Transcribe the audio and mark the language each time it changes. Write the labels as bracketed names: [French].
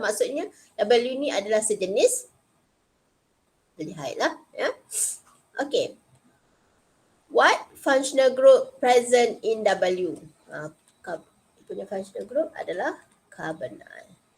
[Malay] Maksudnya W ni adalah sejenis aldehyde lah. Ya. Okay. [English] What functional group present in W? [Malay] Punya functional group adalah carbonyl.